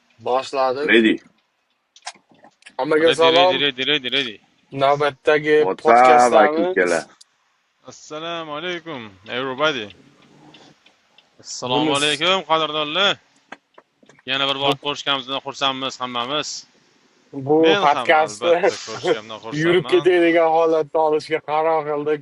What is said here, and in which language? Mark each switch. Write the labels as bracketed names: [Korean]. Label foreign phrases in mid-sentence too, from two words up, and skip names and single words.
[Uzbek] Boshladik. [English] Ready. [Uzbek] Hammaga [English] Ready, ready, [Uzbek] salom. [English] ready, ready, ready. [Uzbek] Navbatdagi [English] What's up, [Uzbek] podkastlarimiz. akalar? Assalomu alaykum, everybody. Assalomu Bunisi alaykum, qadrdonlar. Yana bir bu, bor ko'rishganimizdan xursandmiz hammamiz. bu Men ham podkastni albatta ko'rishganimdan yurib xursandman. ketadigan holatda olishga qaror qildik.